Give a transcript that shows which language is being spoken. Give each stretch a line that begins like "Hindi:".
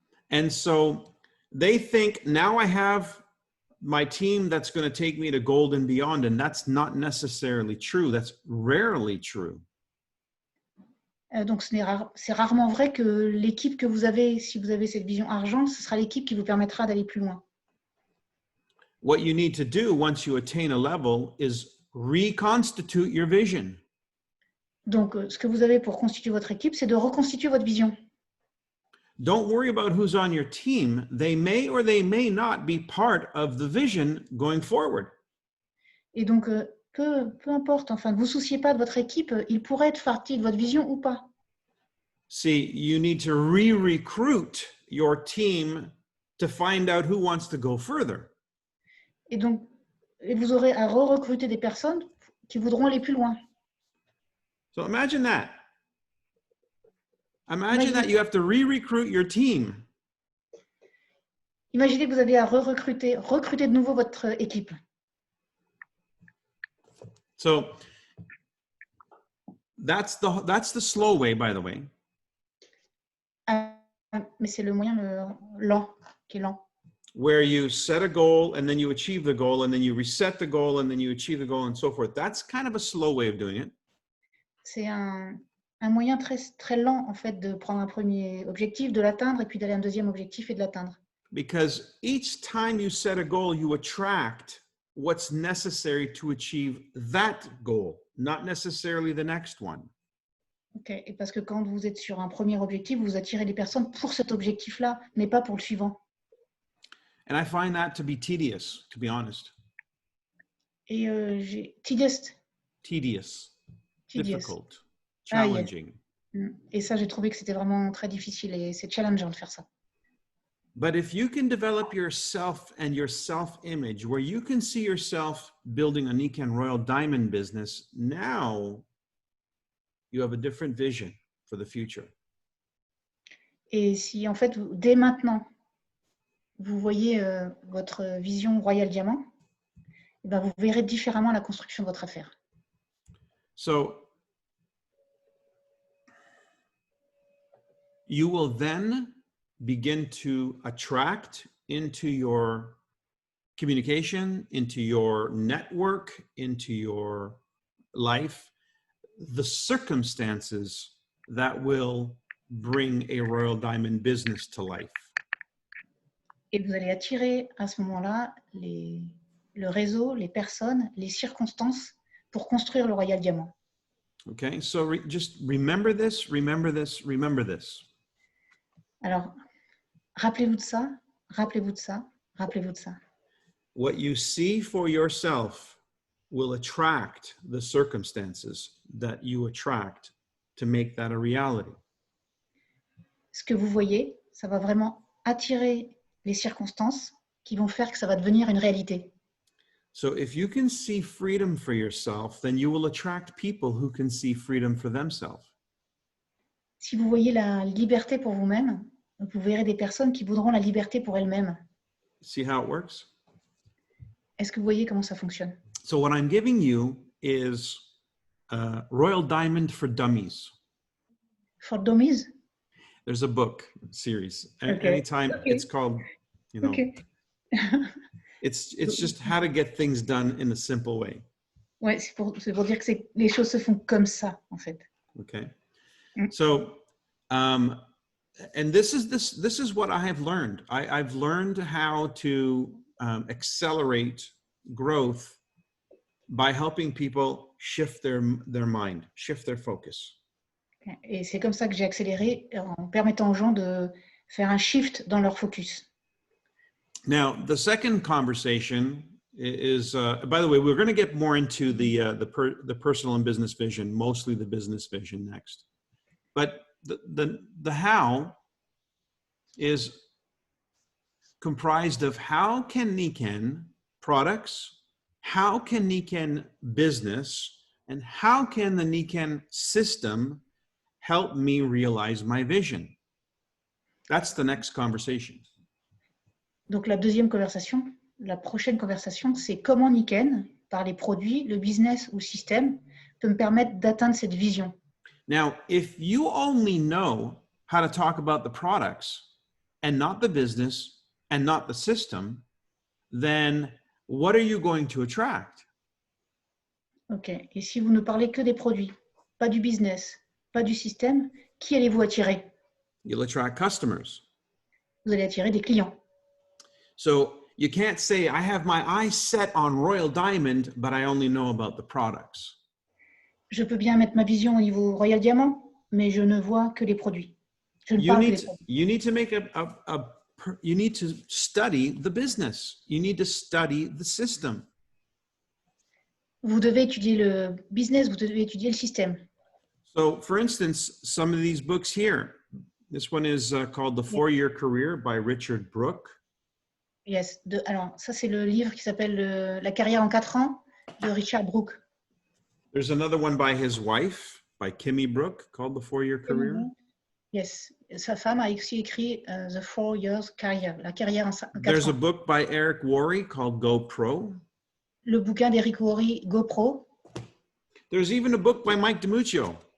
English: And so they think, now I have my team that's going to take me to gold and beyond, and that's not necessarily true. That's rarely true.
French: Donc, c'est rarement vrai que l'équipe que vous avez, si vous avez cette vision argent, ce sera l'équipe qui vous permettra d'aller plus loin.
English: What you need to do once you attain a level is reconstitute your vision.
French: Donc, ce que vous avez pour constituer votre équipe, c'est de reconstituer votre vision.
English: Don't worry about who's on your team. They may or they may not be part of the vision going forward.
French: Et donc, peu importe, enfin, ne vous souciez pas de votre équipe, il pourrait être partie de votre vision ou pas.
English: See, you need to re-recruit your team to find out who wants to go further.
French: Et donc, vous aurez à recruter des personnes qui voudront aller plus loin.
English: So imagine that. Imagine that you have to re-recruit your team.
French: Imaginez que vous avez à recruter de nouveau votre équipe.
English: So that's the slow way, by the way.
French: Mais c'est le moyen lent, qui est lent.
English: Where you set a goal and then you achieve the goal and then you reset the goal and then you achieve the goal and so forth. That's kind of a slow way of doing it.
French: C'est un moyen très lent en fait de prendre un premier objectif, de l'atteindre et puis d'aller à un deuxième objectif et de l'atteindre.
English: Because each time you set a goal, you attract what's necessary to achieve that goal, not necessarily the next one. Okay.
French: Et parce que quand vous êtes sur un premier objectif, vous attirez des personnes pour cet objectif-là, mais pas pour le suivant.
English: And I find that to be tedious, to be honest.
French: Et
English: tedious. Difficult, challenging.
French: Et ça, j'ai trouvé que c'était vraiment très difficile et c'est challengeant de faire ça.
English: But if you can develop yourself and your self-image, where you can see yourself building a Nikken Royal Diamond business, now you have a different vision for the future.
French: Et si en fait, dès maintenant, vous voyez votre vision Royal Diamant, eh ben, vous verrez différemment la construction de votre affaire.
English: So you will then begin to attract into your communication, into your network, into your life, the circumstances that will bring a Royal Diamond business to life.
French: Et vous allez attirer à ce moment-là le réseau, les personnes, les circonstances pour construire le Royal Diamant.
English: Okay, so just remember this, remember this, remember this.
French: Alors, rappelez-vous de ça, rappelez-vous de ça, rappelez-vous de ça.
English: What you see for yourself will attract the circumstances that you attract to make that a reality.
French: Ce que vous voyez, ça va vraiment attirer les circonstances qui vont faire que ça va devenir une réalité.
English: So if you can see freedom for yourself, then you will attract people who can see freedom for themselves.
French: Si vous voyez la liberté pour vous-même, vous verrez des personnes qui voudront la liberté pour elles-mêmes.
English: See how it works?
French: Est-ce que vous voyez comment ça fonctionne?
English: So what I'm giving you is Royal Diamond for Dummies. For Dummies? There's a book series. Okay. Anytime Okay. it's called, you know, Okay. it's just how to get things done in a simple way.
French: Ouais, c'est pour dire que les choses se font comme ça, en fait.
English: Okay. Mm. So and this is what I have learned. I've learned how to accelerate growth by helping people shift their mind, shift their focus.
French: Et c'est comme ça que j'ai accéléré en permettant aux gens de faire un shift dans leur focus.
English: Now, the second conversation is, by the way, we're going to get more into the personal and business vision, mostly the business vision next. But the how is comprised of how can Nikken products, how can Nikken business, and how can the Nikken system help me realize my vision? That's the next conversation.
French: Donc la deuxième conversation, la prochaine conversation, c'est comment Nikken, par les produits, le business ou le système, peut me permettre d'atteindre cette vision.
English: Now, if you only know how to talk about the products and not the business and not the system, then what are you going to attract? Ok.
French: Et si vous ne parlez que des produits, pas du business, pas du système, qui allez-vous attirer?
English: You'll attract customers.
French: Vous allez attirer des clients.
English: So you can't say, I have my eyes set on Royal Diamond, but I only know about the products.
French: Je peux bien mettre ma vision au niveau Royal Diamant, mais je ne vois que les produits. Je ne parle que des produits.
English: You need to make you need to study the business. You need to study the system.
French: Vous devez étudier le business, vous devez étudier le système.
English: So, for instance, some of these books here. This one is called The 4-Year Career by Richard Brooke. Yes.
French: Alors, ça, c'est le livre qui s'appelle La carrière en 4 ans de Richard Brooke.
English: There's another one by his wife, by Kimmy Brooke, called The 4-Year Career. Yes.
French: Sa femme a aussi écrit The 4 Years Career, la carrière en 4
English: There's a
French: ans.
English: book by Eric Worre called Go Pro.
French: Le bouquin d'Eric Worre, GoPro.
English: There's even a book by Mike DiMuccio.